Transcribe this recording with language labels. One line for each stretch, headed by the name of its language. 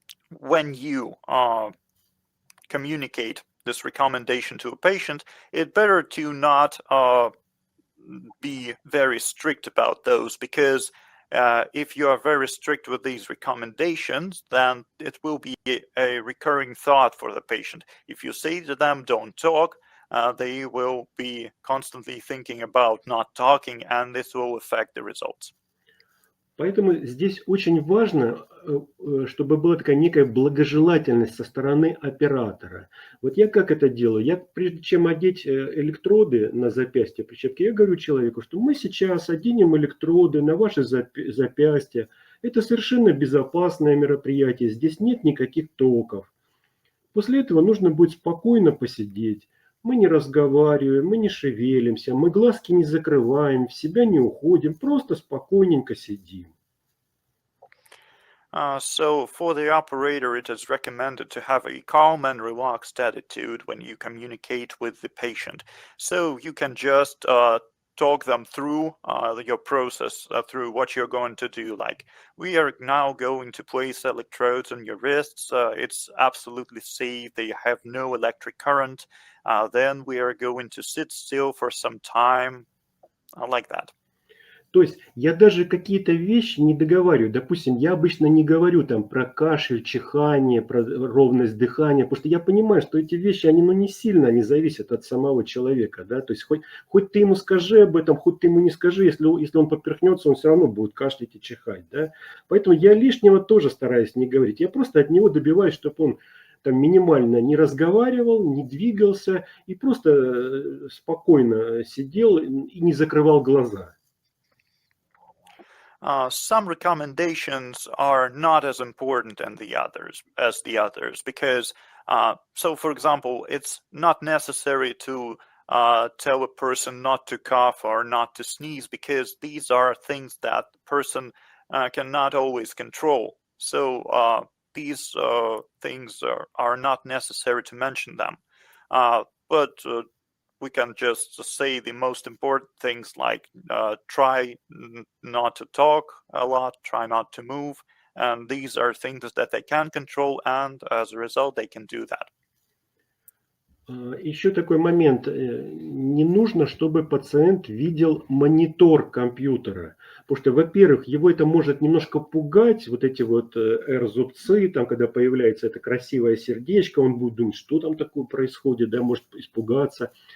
English: When you communicate this recommendation to a patient, it's better to not be very strict about those, because if you are very strict with these recommendations, then it will be a recurring thought for the patient. If you say to them, don't talk, they will be constantly thinking about not talking, and this will affect the results.
Russian: Поэтому здесь очень важно, чтобы была такая некая благожелательность со стороны оператора. Вот я как это делаю? Я, прежде чем одеть электроды на запястье прищепки, я говорю человеку, что мы сейчас оденем электроды на ваши запястья. Это совершенно безопасное мероприятие, здесь нет никаких токов. После этого нужно будет спокойно посидеть. Мы не разговариваем, мы не шевелимся, мы глазки не закрываем, в себя не уходим, просто спокойненько сидим.
English: So for the operator, it is recommended to have a calm and relaxed attitude when you communicate with the patient. So you can just talk them through your process, through what you're going to do. Like, we are now going to place electrodes on your wrists. It's absolutely safe. They have no electric current. Then we are going to sit still for some time, like that.
Russian: То есть я даже какие-то вещи не договариваю. Допустим, я обычно не говорю там про кашель, чихание, про ровность дыхания, потому что я понимаю, что эти вещи, они не сильно не зависят от самого человека. Да? То есть хоть ты ему скажи об этом, хоть ты ему не скажи, если он поперхнется, он все равно будет кашлять и чихать. Да? Поэтому я лишнего тоже стараюсь не говорить. Я просто от него добиваюсь, чтобы он там минимально не разговаривал, не двигался и просто спокойно сидел и не закрывал глаза.
English: Some recommendations are not as important as the others, because so for example, it's not necessary to tell a person not to cough or not to sneeze, because these are things that the person cannot always control. So these things are not necessary to mention them, but we can just say the most important things, like try not to talk a lot, try not to move, and these are things that they can control, and as a result they can do that.
Russian: Еще такой момент. Не нужно, чтобы пациент видел монитор компьютера. Потому что, во-первых, его это может немножко пугать, вот эти вот R-зубцы, там, когда появляется это красивое сердечко, он будет думать, что там такое происходит, да, может испугаться.